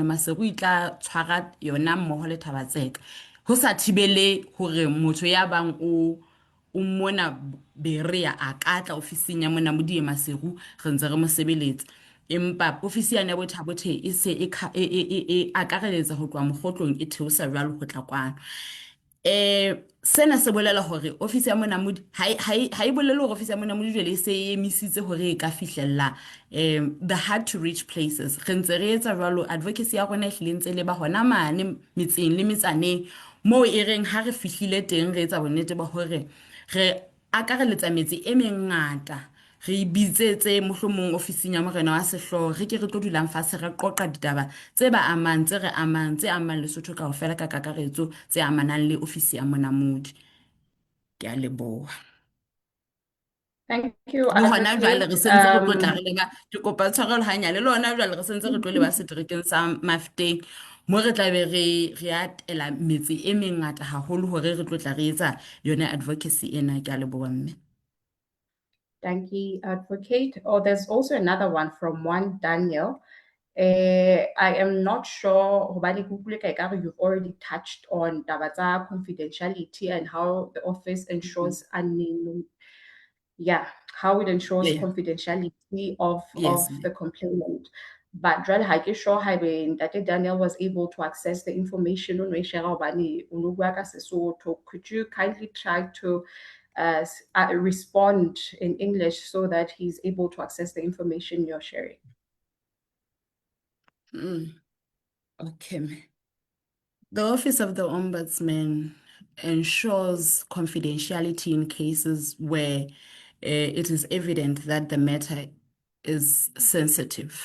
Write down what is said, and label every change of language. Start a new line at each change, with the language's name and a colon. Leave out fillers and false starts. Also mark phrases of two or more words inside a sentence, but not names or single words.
Southern Sotho: Maseru e tla tshwara yona mmoho le Thabatseka, ho sa thibele hore motho ya bang o mona berea a ka tla ofising ya mona modie Maseru re ntse re mo sebeletsa. Empa ofisi ya Bothabothe e se e akareletsa ho tloha mokgotlong e theosa jwalo ho tla kwano. Sena se bolela hore ofisi ya monamodi ha e bolele hore ofisi ya monamodi jwale e se e emisitse hore e ka fihlella
English: the hard to reach places.
Southern Sotho: Re ntse re etsa jwalo, advocacy ya rona e hlile ntse le ba hona mane metseng le metsaneng moo e reng ha re fihlile teng re etsa bonnete ba hore re akareletsa metse e mengata. Re bitsetse mohlomong ofising ya morena wa sehloho re ke re tlo dulang fatshe re qoqa ditaba tse ba amang tse re amang tse amang Lesotho kaofela ka kakaretso tse amanang le ofisi ya monamodi. Ke a leboha.
English: Thank you,
Southern Sotho: Le hona jwale re sentse re tlotla re advocate. leba ke kopa tshwarelo hanyane le hona jwale re sentse re tlo leba seterekeng sa Mafikeng mo re tla be re atela metse e mengata haholo hore re tlotla re etsa yona advocacy ena. Ke a leboha, mme.
English: Thank you, advocate. Oh, there's also another one from one Daniel. I am not sure,
Southern Sotho: hobane ke utlwile ka ekare
English: you've already touched on
Southern Sotho: taba tsa
English: confidentiality and how the office ensures how it ensures Yeah. confidentiality of Yes, the complainant. But
Southern Sotho: jwale ha ke
English: sure
Southern Sotho: haebe Ntate
English: Daniel was able to access the information on share
Southern Sotho: hobane o no bua ka Sesotho.
English: Could you kindly try to respond in English so that he's able to access the information you're sharing? Okay, ma'am. The Office of the Ombudsman ensures confidentiality in cases where it is evident that the matter is sensitive.